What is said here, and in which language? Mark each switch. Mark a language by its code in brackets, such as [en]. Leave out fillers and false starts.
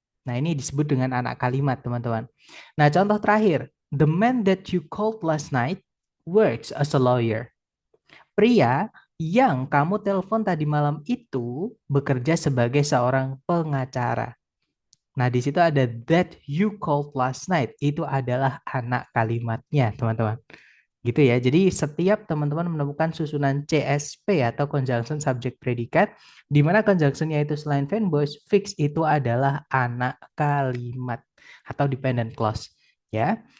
[id] Nah, ini disebut dengan anak kalimat, teman-teman. Nah, contoh terakhir, [en] the man that you called last night works as a lawyer. [id] Pria yang kamu telepon tadi malam itu bekerja sebagai seorang pengacara. Nah, di situ ada [en] that you called last night. [id] Itu adalah anak kalimatnya, teman-teman. Gitu ya. Jadi setiap teman-teman menemukan susunan CSP atau conjunction subject predikat, di mana conjunctionnya itu selain verb voice, fix itu adalah anak kalimat atau dependent clause. Ya.